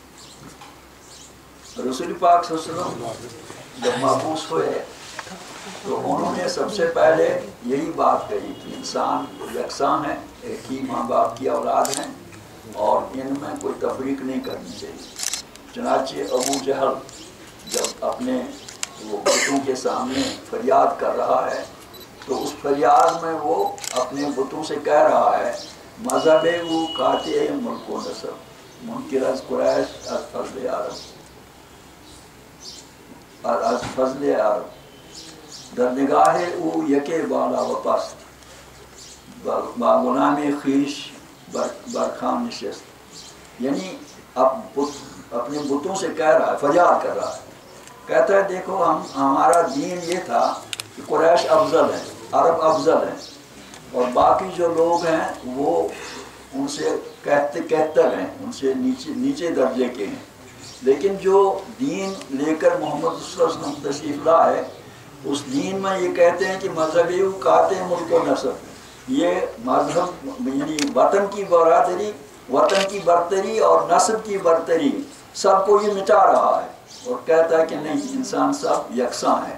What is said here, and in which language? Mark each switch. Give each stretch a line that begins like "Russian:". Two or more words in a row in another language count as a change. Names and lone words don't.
Urdu: رسول پاک صلی اللہ علیہ وسلم جب مبعوث ہوئے تو انہوں نے سب سے پہلے یہی بات کہی کہ انسان یکساں ہیں، ایک ہی ماں باپ کی اولاد ہیں، اور ان میں کوئی تفریق نہیں کرنی چاہیے۔ چنانچہ ابو جہل جب اپنے وہ بتوں کے سامنے فریاد کر رہا ہے تو اس فریاد میں وہ اپنے بتوں سے کہہ رہا ہے
Persian: مذہب وہ قاطع ملک و نسب منکر از قریش از فضل عرب، از فضل عرب در نگاہ او یکے بالا و پست با غلام خویش برخان نشست۔
Urdu: یعنی اب اپنے بتوں سے کہہ رہا ہے، فریاد کر رہا ہے، کہتا ہے دیکھو ہمارا دین یہ تھا کہ قریش افضل ہیں، عرب افضل ہیں، اور باقی جو لوگ ہیں وہ ان سے کہتر ہیں، ان سے نیچے درجے کے ہیں، لیکن جو دین لے کر محمد صلی اللہ علیہ وسلم تشریف لائے اس دین میں یہ کہتے ہیں کہ
Persian: مذہبی قاطع ملک و نسب،
Urdu: یہ مذہب یعنی وطن کی برادری، وطن کی برتری اور نسب کی برتری سب کو یہ مٹا رہا ہے، اور کہتا ہے کہ نہیں، انسان سب یکساں ہیں۔